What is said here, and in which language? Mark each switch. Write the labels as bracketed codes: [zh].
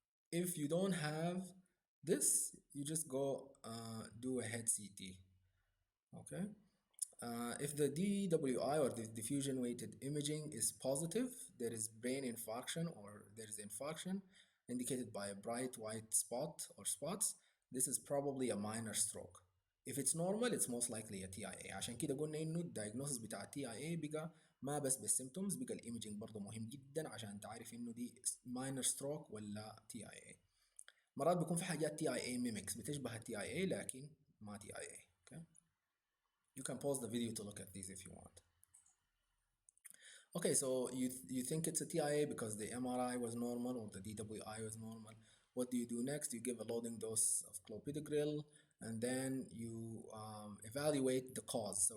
[en] If you don't have this, you just go do a head CT. Okay. If the DWI or the diffusion weighted imaging is positive, there is brain infarction or there is infarction indicated by a bright white spot or spots. This is probably a minor stroke. If it's normal, it's most likely a TIA. [ar] عشان كده قلنا إنه الدايجنوسيس بتاع TIA بقى ما بس بالسيمتومز، بقى الإيمجينج برضه مهم جدا عشان تعرف إنه دي minor stroke ولا TIA. مرات بيكون في حاجات TIA mimics بتشبه TIA لكن ما TIA. [en] Okay. You can pause the video to look at these if you want. Okay, so you think it's a TIA because the MRI was normal or the DWI was normal. What do you do next? You give a loading dose of clopidogrel, and then you evaluate the cause.